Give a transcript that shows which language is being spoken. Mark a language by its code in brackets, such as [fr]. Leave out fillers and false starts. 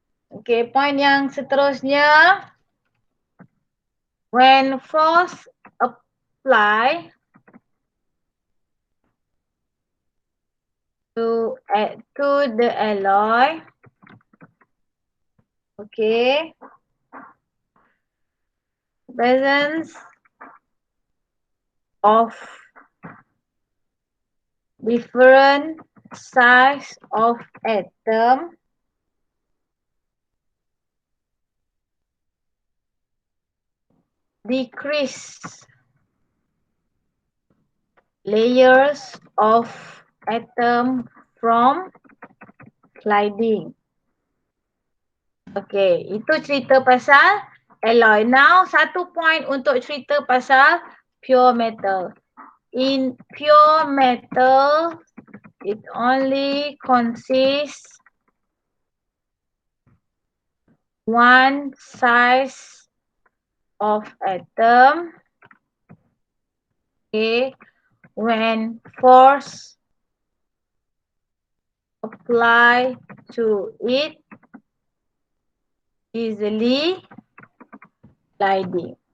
[ms] Okay, point yang seterusnya. [en] When force apply to the alloy, okay, presence of different size of atom decrease layers of atom from sliding. [ms] Okay, itu cerita pasal alloy. Now, satu point untuk cerita pasal pure metal. [en] In pure metal, it only consists one size of atom. Okay, when force apply to it easily sliding.